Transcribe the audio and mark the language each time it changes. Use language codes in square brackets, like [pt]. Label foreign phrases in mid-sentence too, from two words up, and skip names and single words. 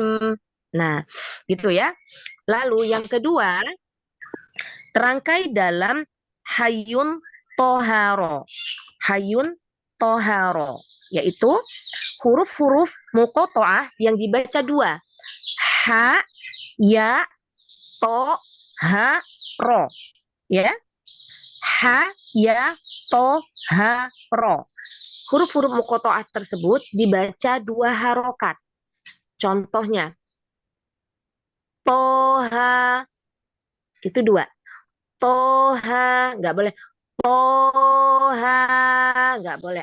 [id] Nah, gitu ya. Lalu yang kedua, terangkai dalam hayun toharo. Hayun toharo, yaitu huruf-huruf muqotoah yang dibaca dua. Ha, ya, to, ha, ro. Ya. Ha, ya, to, ha, ro. Huruf-huruf muqotoah tersebut dibaca dua harokat. Contohnya, toha, itu dua. Toha, nggak boleh. Toha, nggak boleh.